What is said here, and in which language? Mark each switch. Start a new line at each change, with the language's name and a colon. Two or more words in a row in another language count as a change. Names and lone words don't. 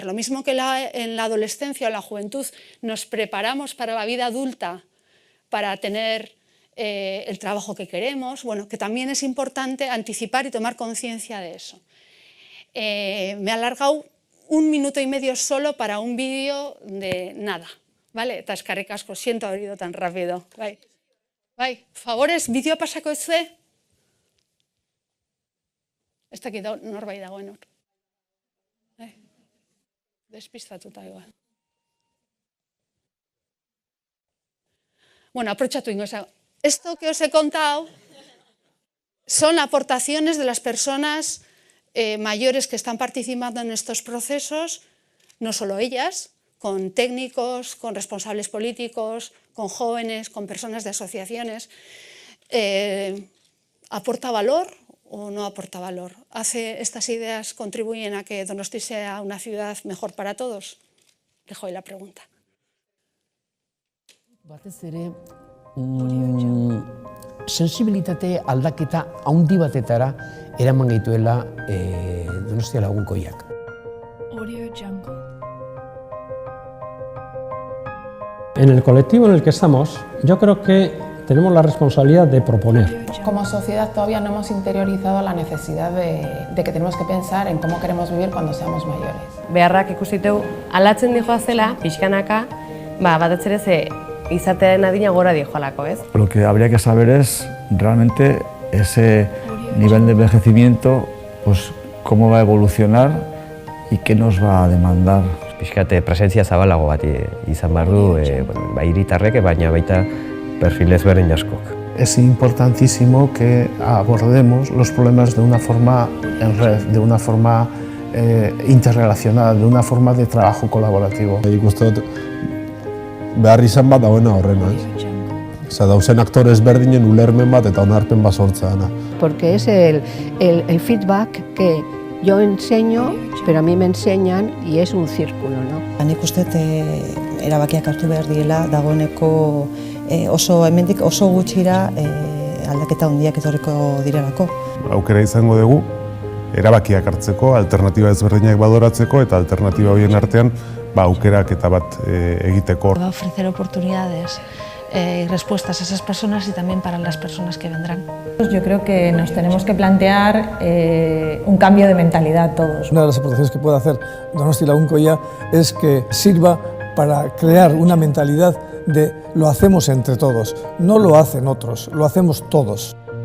Spanish: Lo mismo que en la adolescencia o la juventud nos preparamos para la vida adulta, para tener el trabajo que queremos, bueno, que también es importante anticipar y tomar conciencia de eso. Me he alargado 1 minuto y medio solo para un vídeo de nada, ¿vale?
Basque: Eta eskerrik asko,
Spanish: siento haber ido tan rápido.
Basque: Bai, favorez, bideo pasako ezue? Ez dakit norbait dagoen hor. Despistatuta igual. Bueno, aprotxatu ingo.
Spanish: Esto que os he contado son aportaciones de las personas mayores que están participando en estos procesos, no solo ellas, con técnicos, con responsables políticos, con jóvenes, con personas de asociaciones. ¿Aporta valor o no aporta valor? ¿Estas ideas contribuyen a que Donosti sea una ciudad mejor para todos? Dejo ahí la pregunta.
Basque: Batez ere, sensibilitate aldaketa handi batetara eraman gaituela Donostia-Lagunkoiak. Audio Jungle.
Spanish: En el colectivo en el que estamos, yo creo que tenemos la responsabilidad de proponer. Como sociedad todavía no hemos interiorizado la necesidad de que tenemos que pensar en cómo queremos vivir cuando seamos mayores.
Basque: Beharrak ikusiteu aldatzen dijoa zela, pixkanaka, batez ere ze izatearen adina gora dijoalako, ez?
Spanish: Lo que habría que saber es realmente ese nivel de envejecimiento, pues cómo va a evolucionar y qué nos va a demandar.
Basque: Pixkate presentzia zabalago bat izan behar du, hiritarrek, baina baita perfil ezberdin askok.
Spanish: Es importantísimo que abordemos los problemas de una forma en red, de una forma interrelacionada, de una forma de trabajo colaborativo.
Basque: Nik uste dut behar izan bat dagoena horrena, dauzen aktore ezberdinen ulermen bat eta onarpen bat sortzea dana.
Spanish: Porque es el feedback que yo enseño, pero a mí me enseñan y es un círculo, ¿no?
Basque: Nik uste erabakiak hartu behar diela dagoeneko hemendik oso gutxira aldaketa handiak etorriko direlako. Aukera izango dugu erabakiak hartzeko, alternatiba ezberdinak badoratzeko eta alternatiba horien artean aukeraketa bat egiteko.
Spanish: Va a ofrecer oportunidades y respuestas a esas personas y también para las personas que vendrán. Yo creo que nos tenemos que plantear un cambio de mentalidad todos. Una de las aportaciones que puede hacer Donostia Lagunkoia es que sirva para crear una mentalidad de lo hacemos entre todos, no lo hacen otros, lo hacemos todos.